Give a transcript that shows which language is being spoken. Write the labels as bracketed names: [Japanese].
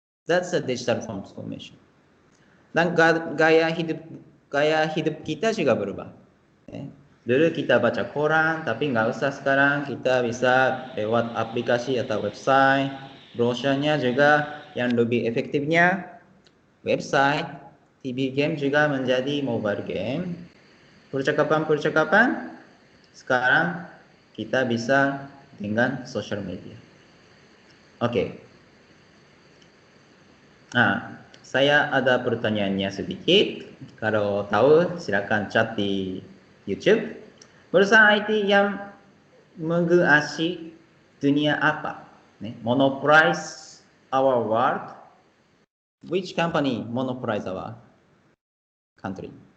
[English] That's a digital transformation. [Indonesian] Dan gaya hidup kita juga berubah. Dulu kita baca koran, tapi nggak usah sekarang kita bisa lewat aplikasi atau website. Brosurnya juga yang lebih efektifnya website, TV game juga menjadi mobile game. Percakapan sekarang kita bisa dengan social media. Oke. Nah, saya ada pertanyaannya sedikit. Kalau tahu silakan chat di YouTube. Perusahaan IT yang menguasai dunia apa? [English] Monopolize our world. Which company monopolize our country?